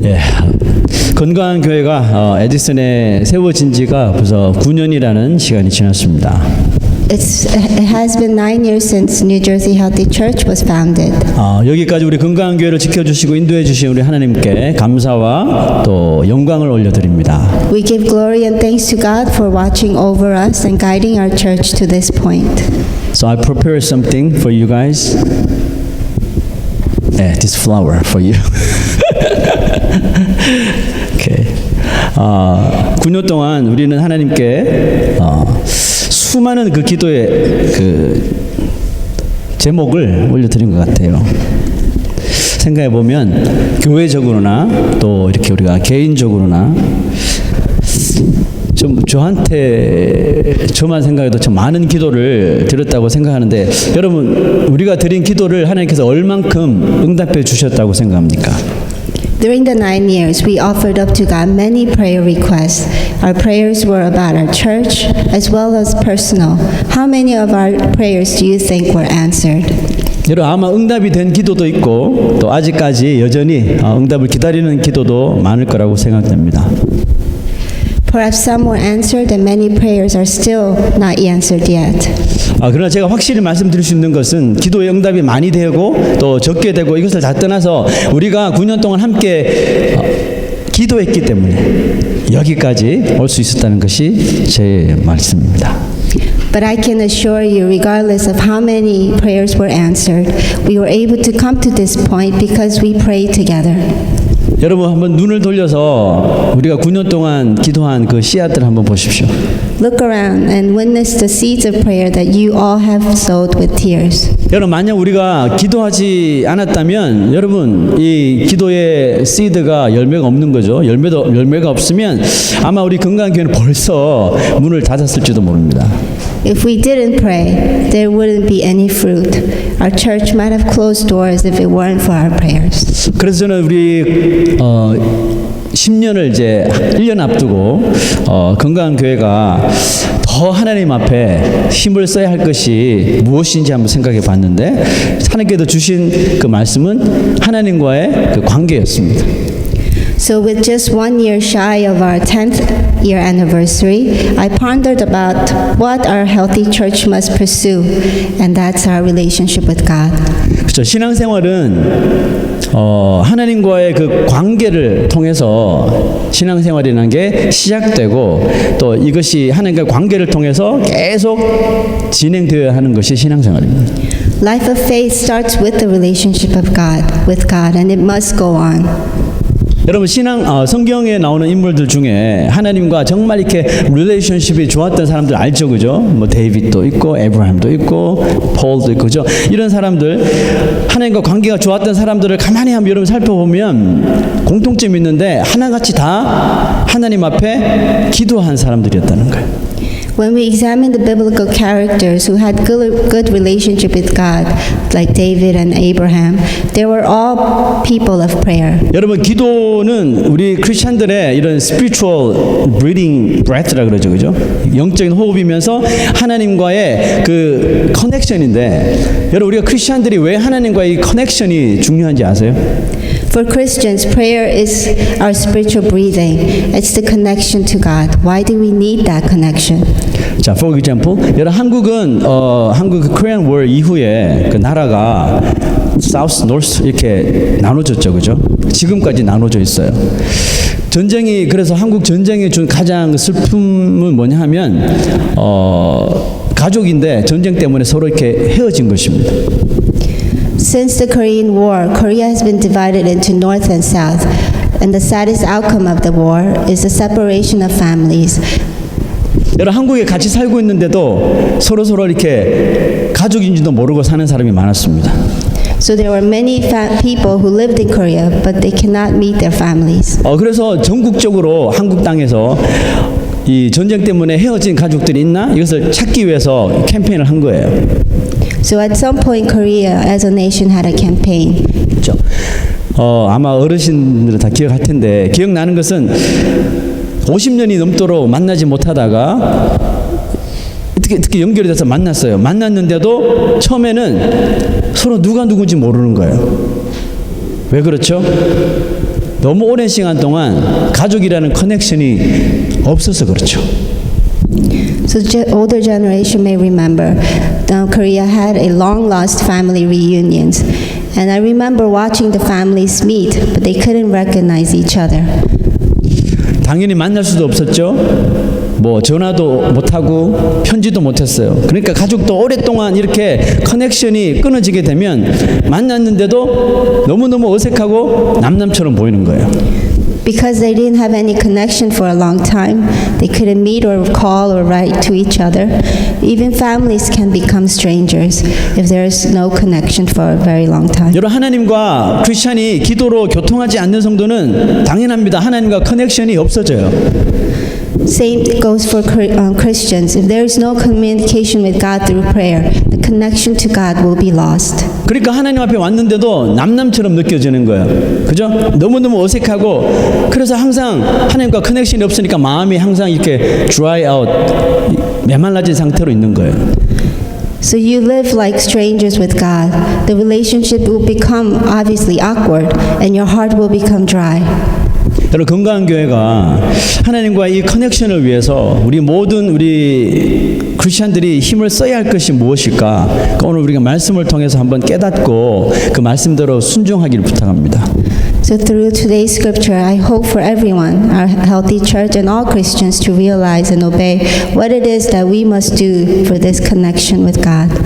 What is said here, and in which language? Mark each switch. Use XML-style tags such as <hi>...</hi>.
<ko>예, 건강한 교회가 에디슨에 세워진 지가 벌써 9년이라는 시간이 지났습니다.</ko> <en>It has been 9 years since New Jersey Healthy Church was founded.</en> <ko>여기까지 우리 건강한 교회를 지켜주시고 인도해 주신 우리 하나님께 감사와 또 영광을 올려드립니다.</ko> <en>We give glory and thanks to God for watching over us and guiding our church to this point. So I prepared something for you guys. This flower for you. Okay.</en> <ko>9년 동안 우리는 하나님께 수많은 그 기도의 그 제목을 올려드린 것 같아요. 생각해 보면 교회적으로나 또 이렇게 우리가 개인적으로나 좀 저만 생각해도 참 많은 기도를 드렸다고 생각하는데 여러분 우리가 드린 기도를 하나님께서 얼만큼 응답해 주셨다고 생각합니까?</ko> <en>During the 9 years, we offered up to God many prayer requests. Our prayers were about our church as well as personal. How many of our prayers do you think were answered?</en> <ko>여러분 아마 응답이 된 기도도 있고 또 아직까지 여전히 응답을 기다리는 기도도 많을 거라고 생각됩니다.</ko> <en>Perhaps some were answered and many prayers are still not answered yet.</en> <ko>그러나 제가 확실히 말씀드릴 수 있는 것은 기도의 응답이 많이 되고 또 적게 되고 이것을 다 떠나서 우리가 9년 동안 함께 기도했기 때문에 여기까지 올 수 있었다는 것이 제 말씀입니다.</ko> <en>But I can assure you, regardless of how many prayers were answered, we were able to come to this point because we prayed together.</en> <ko>여러분 한번 눈을 돌려서 우리가 9년 동안 기도한 그 씨앗들을 한번 보십시오.</ko> <en>Look around and witness the seeds of prayer that you all have sowed with tears.</en> <ko>여러분 만약 우리가 기도하지 않았다면 여러분 이 기도의 씨드가 열매가 없는 거죠. 열매가 없으면 아마 우리 건강교회는 벌써 문을 닫았을지도 모릅니다.</ko> <en>If we didn't pray, there wouldn't be any fruit. Our church might have closed doors if it weren't for our prayers.</en> <ko>그래서 저는 우리 10년을 이제 1년 앞두고 건강한 교회가 더 하나님 앞에 힘을 써야 할 것이 무엇인지 한번 생각해 봤는데 하나님께서 주신 그 말씀은 하나님과의 그 관계였습니다.</ko> <en>So with just 1 year shy of our 10th year anniversary, I pondered about what our healthy church must pursue, and that's our relationship with God.</en> <ko>그렇죠. 신앙생활은 하나님과의 그 관계를 통해서 신앙생활이라는 게 시작되고 또 이것이 하나님과의 관계를 통해서 계속 진행되어야 하는 것이 신앙생활입니다.</ko> <en>Life of faith starts with the relationship of God, with God, and it must go on.</en> <ko>여러분 성경에 나오는 인물들 중에 하나님과 정말 이렇게 릴레이션십이 좋았던 사람들 알죠, 그죠? 뭐 데이빗도 있고 에브라임도 있고 폴도 있고 그죠? 이런 사람들 하나님과 관계가 좋았던 사람들을 가만히 한번 여러분 살펴보면 공통점이 있는데 하나같이 다 하나님 앞에 기도한 사람들이었다는 거예요.</ko> <en>When we examine the biblical characters who had good relationship with God, like David and Abraham, they were all people of prayer.</en> <ko>여러분 기도는 우리 크리스천들의 이런</ko> <en>spiritual breathing breath</en> <ko>라 그러죠, 그죠? 영적인 호흡이면서 하나님과의 그 커넥션인데, 여러분 우리가 크리스천들이 왜 하나님과의 이 커넥션이 중요한지 아세요?</ko> <en>For Christians, prayer is our spiritual breathing. It's the connection to God. Why do we need that connection?</en> <ko>자,</ko> <en>for example,</en> <ko>여러분 한국은 한국 Korean War 이후에 그 나라가</ko> <en>South, North</en> <ko>이렇게 나눠졌죠, 그죠? 지금까지 나눠져 있어요. 전쟁이 그래서 한국 전쟁이 준 가장 슬픔은 뭐냐 하면 가족인데 전쟁 때문에 서로 이렇게 헤어진 것입니다.</ko> <en>Since the Korean War, Korea has been divided into North and South, and the saddest outcome of the war is the separation of families.</en> <ko>여러분 한국에 같이 살고 있는데도 서로 이렇게 가족인지도 모르고 사는 사람이 많았습니다.</ko> <en>So there were many people who lived in Korea, but they cannot meet their families.</en> <ko>그래서 전국적으로 한국 땅에서 이 전쟁 때문에 헤어진 가족들이 있나 이것을 찾기 위해서 캠페인을 한 거예요.</ko> <en>So at some point, Korea as a nation had a campaign.</en> <ko>그렇죠. 아마 어르신들은 다 기억할 텐데 기억나는 것은 50년이 넘도록 만나지 못하다가 어떻게 연결이 돼서 만났어요. 만났는데도 처음에는 서로 누가 누군지 모르는 거예요. 왜 그렇죠? 너무 오랜 시간 동안 가족이라는 커넥션이 없어서 그렇죠.</ko> <en>So older generation may remember Korea had a long-lost family reunions. And I remember watching the families meet, but they couldn't recognize each other.</en> <ko>당연히 만날 수도 없었죠. 뭐 전화도 못하고 편지도 못했어요. 그러니까 가족도 오랫동안 이렇게 커넥션이 끊어지게 되면 만났는데도 너무너무 어색하고 남남처럼 보이는 거예요.</ko> <en>Because they didn't have any connection for a long time, they couldn't meet or call or write to each other. Even families can become strangers if there is no connection for a very long time.</en> <ko>여러분, 하나님과 크리스천이 기도로 교통하지 않는 성도는 당연합니다. 하나님과 커넥션이 없어져요.</ko> <en>Same goes for Christians. If there is no communication with God through prayer, the connection to God will be lost.</en> <ko>그러니까 하나님 앞에 왔는데도 남남처럼 느껴지는 거예요. 그죠? 너무너무 어색하고, 그래서 항상 하나님과 커넥션이 없으니까 마음이 항상 이렇게</ko> <en>dry out,</en> <ko>메말라진 상태로 있는 거예요.</ko> <en>So you live like strangers with God. The relationship will become obviously awkward and your heart will become dry.</en> <ko>여러분, 건강한 교회가 하나님과 이 커넥션을 위해서 우리 모든 우리 크리스천들이 힘을 써야 할 것이 무엇일까? 오늘 우리가 말씀을 통해서 한번 깨닫고 그 말씀대로 순종하기를 부탁합니다.</ko> <en>So through today's scripture, I hope for everyone, our healthy church and all Christians to realize and obey what it is that we must do for this connection with God.</en>